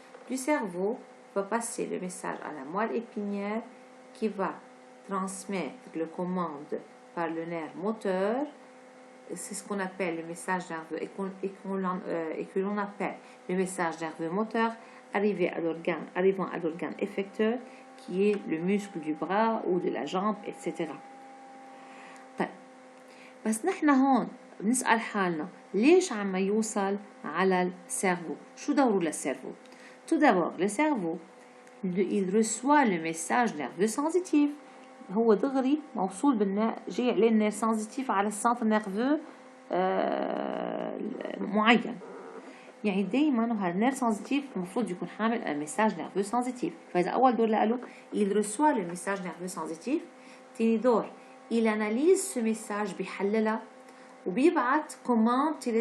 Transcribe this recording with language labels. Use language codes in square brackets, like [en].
[fr] Du cerveau va passer le message à la moelle épinière qui va transmettre le commande par le nerf moteur. C'est ce qu'on appelle le message nerveux et que l'on appelle le message nerveux moteur arrivant à l'organe effecteur qui est le muscle du bras ou de la jambe, etc. [ar] طيب بس نحن هون بنسأل حالنا ليش عم يوصل على السيرفو؟ شو دوره للسيرفو؟ [fr] Tout d'abord, le cerveau il reçoit le message nerveux sensitif. [ar] هو دغري موصول جاي عليه النير سنسيتيف على السنتر نيرفو معين. يعني دايما هالنير سنسيتيف المفروض يكون حامل الميساج نيرفو سنسيتيف. فاذا اول دور له [fr] il reçoit le message nerveux sensitif. [ar] تاني دور [fr] il analyse ce message [ar] بيحللها وبيبعت كوماند.